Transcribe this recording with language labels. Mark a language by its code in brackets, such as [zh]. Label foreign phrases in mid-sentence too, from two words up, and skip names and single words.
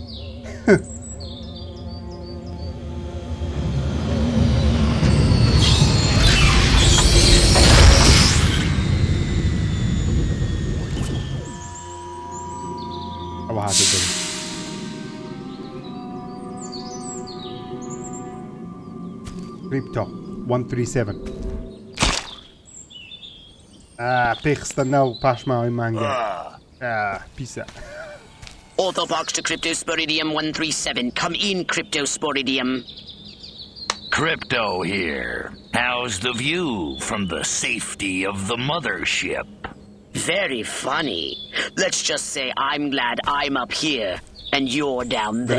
[ckb] ئەوە هاتە دەبێت کریپتۆ 137 پێی خستە ناو پاشماوەی مانگە پیسە [en] Orthobox to Cryptosporidium 137. Come in, Cryptosporidium. Crypto here. How's the view from the safety of the mothership? Very funny. Let's just say I'm glad I'm up here and you're down there.